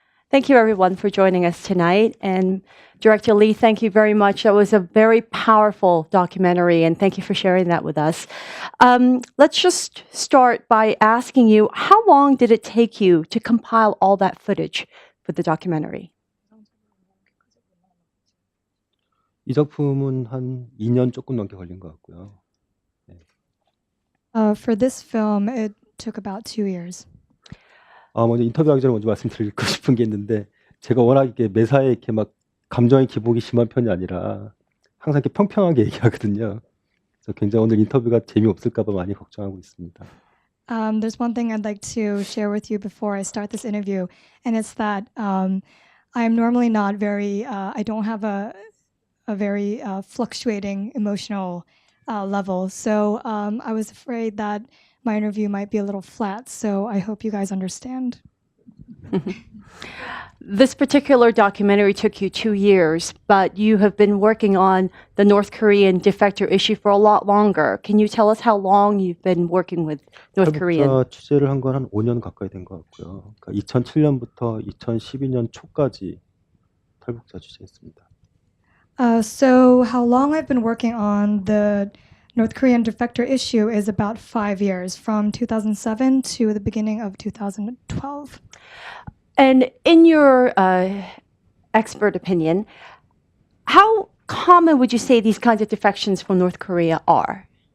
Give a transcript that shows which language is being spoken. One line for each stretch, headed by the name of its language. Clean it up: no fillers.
English: Thank you, everyone, for joining us tonight. And Director Lee, thank you very much. That was a very powerful documentary, and thank you for sharing that with us. Let's just start by asking you, how long did it take you to compile all that footage for the documentary?
Korean: 이 작품은 한 2년 조금 넘게 걸린 것 같고요.
English: For this film, it took about 2 years.
Korean: 먼저 인터뷰하기 전에 먼저 말씀드리고 싶은 게 있는데, 제가 워낙 이렇게 매사에 이렇게 막 감정의 기복이 심한 편이 아니라 항상 이렇게 평평하게 얘기하거든요. 그래서 굉장히 오늘 인터뷰가 재미없을까 봐 많이 걱정하고 있습니다.
English: There's one thing I'd like to share with you before I start this interview, and it's that I'm normally not very, I don't have a very fluctuating emotional level. So I was afraid that my interview might be a little flat. So I hope you guys understand. This particular documentary took you 2 years, but you have been working on the North Korean defector issue for a lot longer. Can you tell us how long you've been working with North Korean?
Korean: 탈북자 취재를 한 건 한 5년 가까이 된 것 같고요. 그러니까 2007년부터 2012년 초까지 탈북자 취재했습니다.
English: So how long I've been working on the North Korean defector issue is about 5 years, from 2007 to the beginning of 2012. And in your expert opinion, how common would you say these kinds of defections from North Korea are?